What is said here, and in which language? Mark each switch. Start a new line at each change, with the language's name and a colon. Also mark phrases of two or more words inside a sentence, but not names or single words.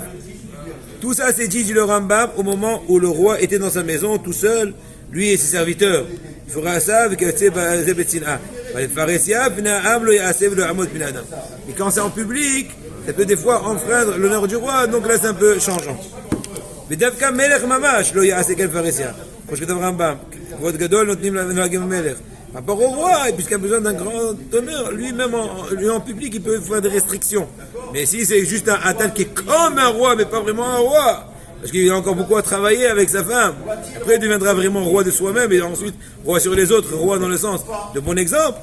French: Tout ça c'est dit le Rambam au moment où le roi était dans sa maison tout seul, lui et ses serviteurs. Il fera ça avec Zebetzina. Et quand c'est en public, ça peut des fois enfreindre l'honneur du roi, donc là c'est un peu changeant.
Hebrew: Mais דווקא מלך ממש לא יעשה כן פרהסיה. כמו שכתב רמב"ם, כבוד גדול נותנים לנוהגים המלך.
French: Par rapport au roi, et puisqu'il a besoin d'un grand honneur, lui-même en public, il peut faire des restrictions. Mais si c'est juste un tel qui est comme un roi, mais pas vraiment un roi, parce qu'il a encore beaucoup à travailler avec sa femme, après il deviendra vraiment roi de soi-même, et ensuite roi sur les autres, roi dans le sens de bon exemple.